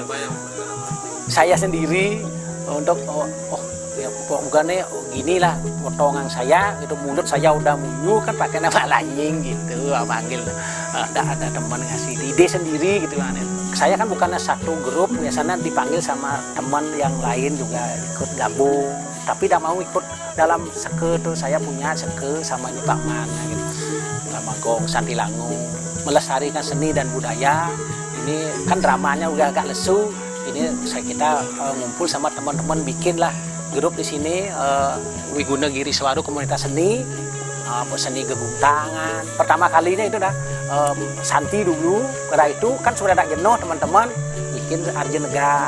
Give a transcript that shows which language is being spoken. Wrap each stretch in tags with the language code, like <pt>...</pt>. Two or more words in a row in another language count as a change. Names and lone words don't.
<id>Saya sendiri untuk ya bukannya gini lah potongan saya gitu, mulut saya udah munyu kan pakai nama Lanying gitu panggil. Ada teman ngasih ide sendiri gitu kan. Saya kan bukannya satu grup, biasanya dipanggil sama teman yang lain juga ikut gabung, tapi tidak mau ikut dalam seke tuh. Saya punya seke sama ini Pak Man gitu. Drama gong Santilangu melestarikan seni dan budaya. Ini kan dramanya udah agak lesu. Ini kita ngumpul sama teman-teman bikin lah grup di sini Wiguna Giri Suara komunitas seni, seni Geguntangan. Pertama kalinya itu dah Santi dulu. Udah itu kan sudah ada jenuh teman-teman bikin arjenegak.</id>